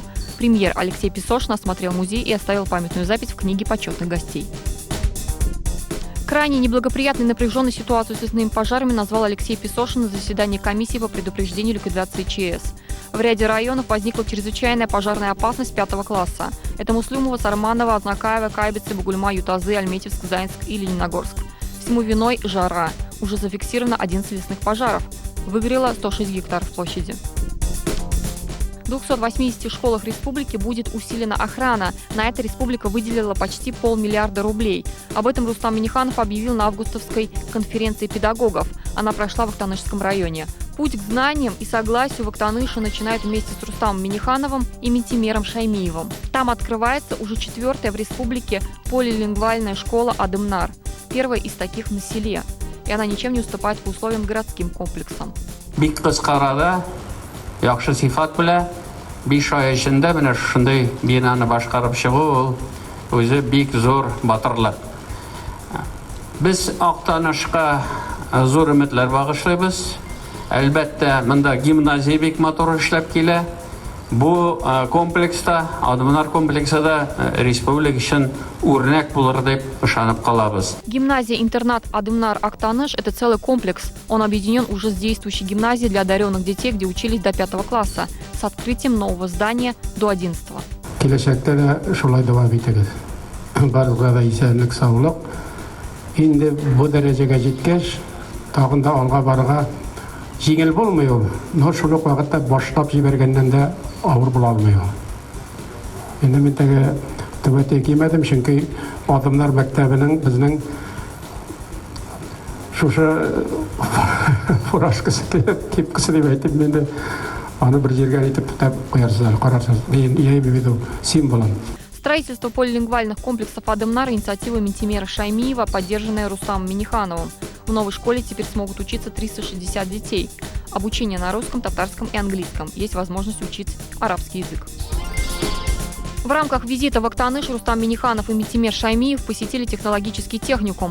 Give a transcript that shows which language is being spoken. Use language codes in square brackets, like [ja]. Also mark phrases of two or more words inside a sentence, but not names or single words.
[ru] Премьер Алексей Песошин осмотрел музей и оставил памятную запись в книге почетных гостей. Крайне неблагоприятной и напряженной ситуацию с лесными пожарами назвал Алексей Песошин на заседании комиссии по предупреждению и ликвидации ЧС. В ряде районов возникла чрезвычайная пожарная опасность 5 класса. Это Муслюмово, Сарманово, Азнакаево, Кайбицы, Бугульма, Ютазы, Альметьевск, Заинск и Лениногорск. Всему виной жара. Уже зафиксировано 11 лесных пожаров. Выгорело 106 гектаров площади. В 280 школах республики будет усилена охрана. На это республика выделила почти 500 миллиарда рублей. Об этом Рустам Минниханов объявил на августовской конференции педагогов. Она прошла в Актанышском районе. Путь к знаниям и согласию в Актаныше начинают вместе с Рустамом Миннихановым и Минтимером Шаймиевым. Там открывается уже 4-я в республике полилингвальная школа «Адымнар». Первая из таких на селе. И она ничем не уступает по условиям городским комплексам. [tt] Яхшы сифат белән 5 ай эчендә менә шундый бинаны башкарып чыгу үзе бик зур батырлык. Без Актанышка зур өметләр багышлыйбыз. Әлбәттә, монда гимназия бик матур эшләп килә. Бу комплекста, Адымнар комплексында республика өчен үрнәк булыр дип ышанып калабыз. [ru] Гимназия-интернат Адымнар Актаныш – это целый комплекс. Он объединен уже с действующей гимназией для одаренных детей, где учились до 5 класса, с открытием нового здания до 11. [tt] Киләчәктә дә шулай дәвам итегез. Барыгызга да исәнлек, саулык. Инде бу дәрәҗәгә җиткәч, тагын да алга барырга җиңел булмый ул. Но шул ук вакытта башлап җибәргәннән дә авыр була алмый ул. Инде мин тәгә төбәтә кимәдем, чөнки Адымнар мәктәбенең безнең шушы фуражкасы кепкасы дип әйтеп менде аны бер җиргә итеп тотып куярсызлар, карарсыз. [ru] Я имею в виду символом. Строительство полилингвальных комплексов Адымнар – инициатива Минтимера Шаймиева, поддержанная Рустамом Миннихановым. В новой школе теперь смогут учиться 360 детей. Обучение на русском, татарском и английском. Есть возможность учить арабский язык. В рамках визита в Актаныш Рустам Минниханов и Минтимер Шаймиев посетили технологический техникум.